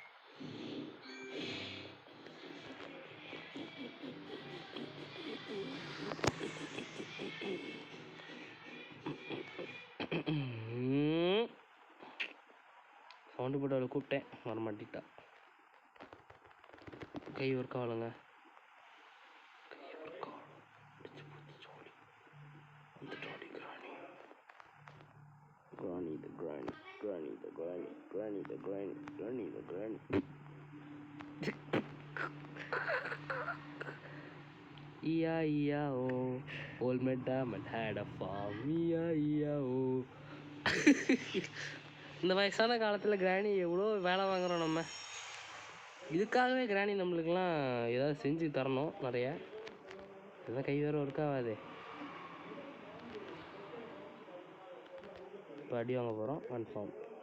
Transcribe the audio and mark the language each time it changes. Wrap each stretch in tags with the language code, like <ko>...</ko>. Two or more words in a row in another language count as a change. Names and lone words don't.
<ta>சவுண்டு போட்டு அவளை கூப்பிட்டேன், வரமாட்டிட்டா. கை ஒர்க் ஆகலைங்க.</ta> <en>Granny the granny, granny the granny, granny the granny, granny the granny. E-I-E-I-O, old MacDiarmid had a farm. E-I-E-I-O.</en> <ta>இந்த வயசான காலத்தில் கிராணி எவ்வளோ வேலை வாங்குகிறோம் நம்ம. இதுக்காகவே கிராணி நம்மளுக்கெல்லாம் ஏதாவது செஞ்சு தரணும் நிறைய. இதுதான் கை வேறு ஒர்க் ஆகாது. இப்போ அடி வாங்க போகிறோம் கன்ஃபார்ம்.</ta>